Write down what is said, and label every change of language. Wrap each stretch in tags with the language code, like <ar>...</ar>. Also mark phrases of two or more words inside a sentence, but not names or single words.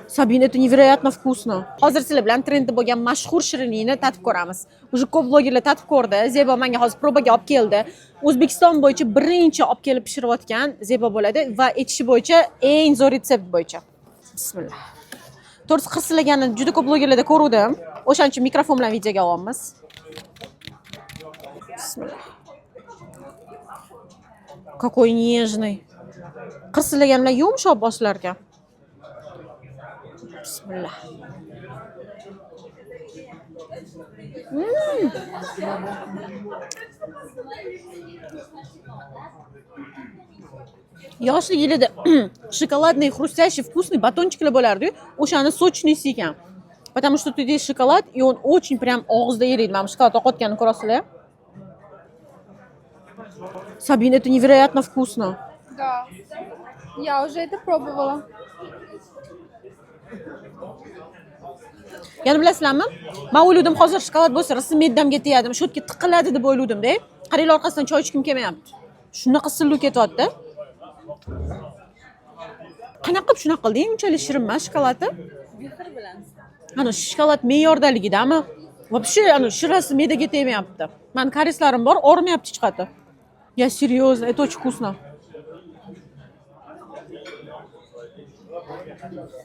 <ru>Sabina, это невероятно вкусно.</ru> <uz>Hozir sizlar bilan trendda bo'lgan mashhur shirinlikni tatib ko'ramiz. Уже ko'p blogerlar tatib ko'rdi. Zebo menga hozir probaga olib keldi. O'zbekiston bo'yicha birinchi olib kelib pishirayotgan Zebo bo'ladi va aytishi bo'yicha eng zo'r retsept bo'yicha. Bismillah. To'g'risi qirsillaganini juda ko'p blogerlarda ko'rdim. O'shaning uchun mikrofon bilan videoga olyapmiz. Bismillah.</uz> <ru>Какой нежный.</ru> <uz>Qirsillagan bilan yumshoq boshlar ekan. Bismillah. Yoshligida shokoladный,</uz> <ru>хрустящий, вкусный</ru> <uz>батончикlar bo'lardi-yu, o'shani сочныйsi ekan.</uz> <ru>Потому что тут есть шоколад, и он очень прям</ru> <uz>og'izda eriydi. Mana shokolad oqayotganini ko'rasizlar.</uz> <ru>Sabina, это невероятно вкусно. Да. Я уже это пробовала.</ru> <uz>Yana bilasizlarmi? Men o'yladim hozir shokolad bo'lsa, rosa me'damga tegadi, shu yerga tiqiladi deb o'yladim-da. Qaranglar, orqasidan choy ichkim kelmayapti. Shunaqa silliq ketyapti. Qanaqa qilib shunaqa qilding? Unchalik shirin emas shokoladi. Mehr bilan. Ana shokolad me'yordaligidami? Вообще, ana shirasi me'daga tegmayapti. Men karislarim bor, og'rimayapti hech qati.</uz> <ru>Я серьезно, это очень вкусно.</ru>